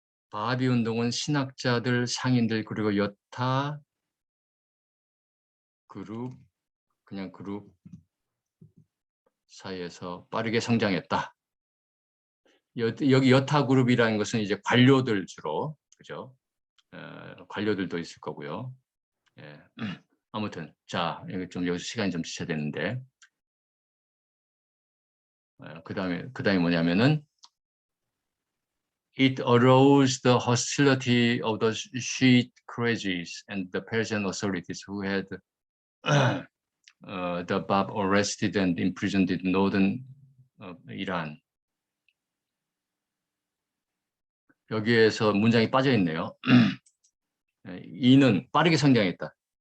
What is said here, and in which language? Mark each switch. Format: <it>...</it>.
<ko>바하비 운동은 신학자들, 상인들 그리고 여타 그룹, 그냥 그룹 사이에서 빠르게 성장했다. 여기 여타 그룹이라는 것은 이제 관료들 주로, 그죠? 관료들도 있을 거고요. 예.</ko> <en>아무튼 자, 이거 좀 여기서 시간이 좀 지체야 되는데, 그다음에 뭐냐면은 it aroused the hostility of the Shiite clergy and the Persian authorities who had the Bab arrested and imprisoned in northern Iran.</en> <ko>여기에서 문장이 빠져 있네요. 이는 빠르게 성장했다.</ko>